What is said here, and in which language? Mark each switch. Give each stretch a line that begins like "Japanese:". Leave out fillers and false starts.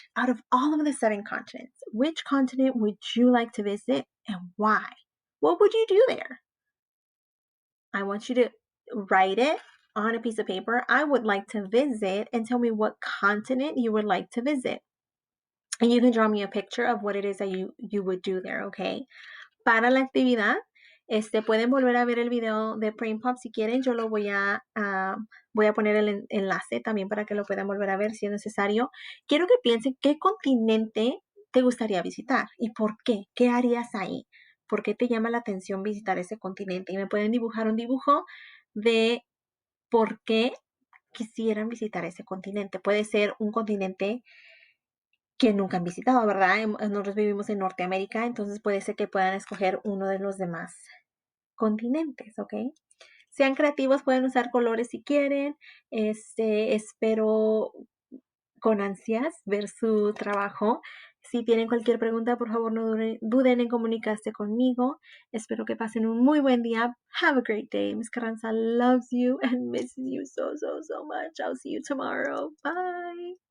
English: Out of all of the 7 continents, which continent would you like to visit and why? What would you do there? I want you to write it on a piece of paper. I would like to visit, and tell me what continent you would like to visit. And you can draw me a picture of what it is that you would do there, okay?
Spanish: Para la actividad, pueden volver a ver el video de Brain Pop si quieren. Yo lo voy a poner el enlace también para que lo puedan volver a ver si es necesario. Quiero que piensen qué continente te gustaría visitar y por qué. ¿Qué harías ahí? ¿Por qué te llama la atención visitar ese continente? Y me pueden dibujar un dibujo de por qué quisieran visitar ese continente. Puede ser un continente que nunca han visitado, ¿verdad? Nosotros vivimos en Norteamérica, entonces puede ser que puedan escoger uno de los demás continentes, ¿ok? Sean creativos, pueden usar colores si quieren. Espero con ansias ver su trabajo. Si tienen cualquier pregunta, por favor, no duden en comunicarse conmigo. Espero que pasen un muy buen día.
English: Have a great day. Miss Carranza loves you and misses you so, so, so much. I'll see you tomorrow. Bye.